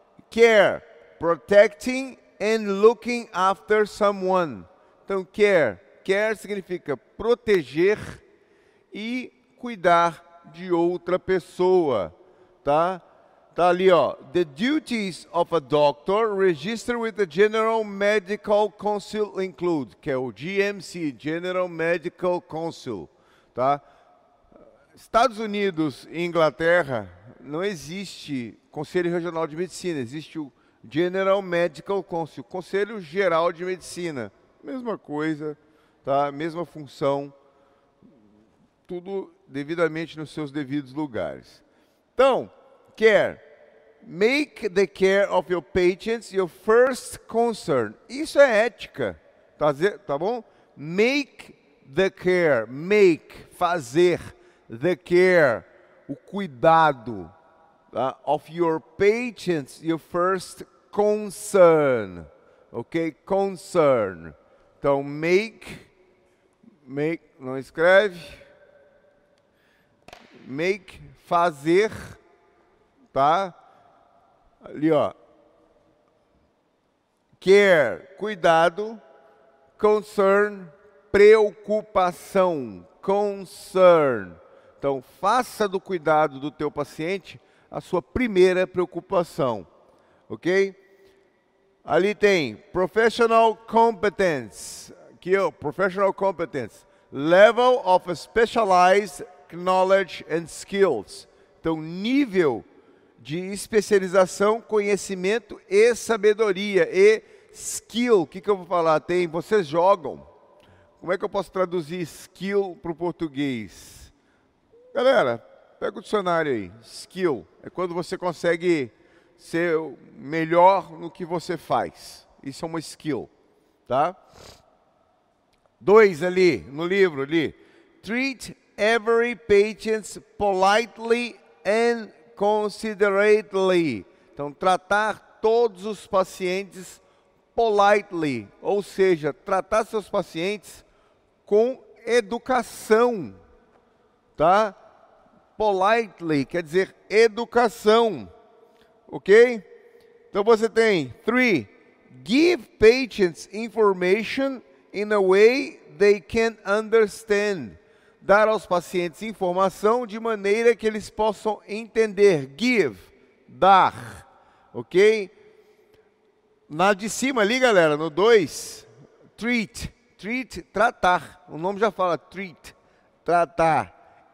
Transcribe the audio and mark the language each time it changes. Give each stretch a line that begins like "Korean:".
English: Care, protecting and looking after someone.
Portuguese: Então, care significa proteger e cuidar de outra pessoa, tá? Tá ali, ó.
English: The duties of a doctor registered with the General Medical Council include,
Portuguese: que é o GMC,
English: General Medical Council, tá?
Portuguese: Estados Unidos e Inglaterra não existe Conselho Regional de Medicina, existe o General Medical Council, Conselho Geral de Medicina. Mesma coisa, tá? Mesma função, tudo devidamente nos seus devidos lugares. Então, care.
English: Make the care of your patients your first concern.
Portuguese: Isso é ética, tá bom?
English: Make the care,
Portuguese: fazer,
English: the care,
Portuguese: o cuidado, tá?
English: Of your patients your first concern, ok?
Portuguese: Concern. Então, make, não escreve. Make, fazer, tá? Ali, ó. Care, cuidado. Concern, preocupação.
English: Concern.
Portuguese: Então, faça do cuidado do teu paciente a sua primeira preocupação, ok? Ali tem
English: Professional Competence,
Portuguese: aqui ó,
English: Professional Competence, Level of Specialized Knowledge and Skills.
Portuguese: Então, nível de especialização, conhecimento e sabedoria. E skill, o que eu vou falar? Tem, vocês jogam. Como é que eu posso traduzir skill para o português? Galera, pega o dicionário aí. Skill é quando você consegue ser melhor no que você faz. Isso é uma skill, tá? 2 ali, no livro ali.
English: Treat every patient politely and considerately.
Portuguese: Então, tratar todos os pacientes politely, ou seja, tratar seus pacientes com educação, tá? Politely quer dizer educação, ok? Então você tem 3.
English: Give patients information in a way they can understand.
Portuguese: Dar aos pacientes informação de maneira que eles possam entender. Give, dar, ok? Na de cima ali, galera, no 2, treat. Treat, tratar. O nome já fala treat, tratar.